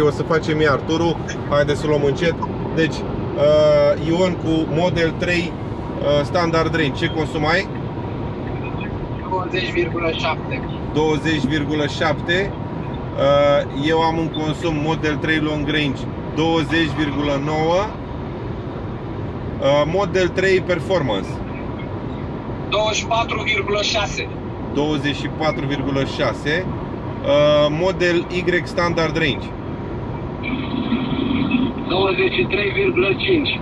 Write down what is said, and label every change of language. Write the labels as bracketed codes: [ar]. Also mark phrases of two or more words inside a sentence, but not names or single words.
[ro] O să facem iar turul. Haideți să luăm încet. Deci, Ion cu Model 3 standard range. Ce consum ai? 20,7. 20,7. Eu am un consum Model 3 long range 20,9. Model 3 performance 24,6. 24,6. Model Y standard range 23,5.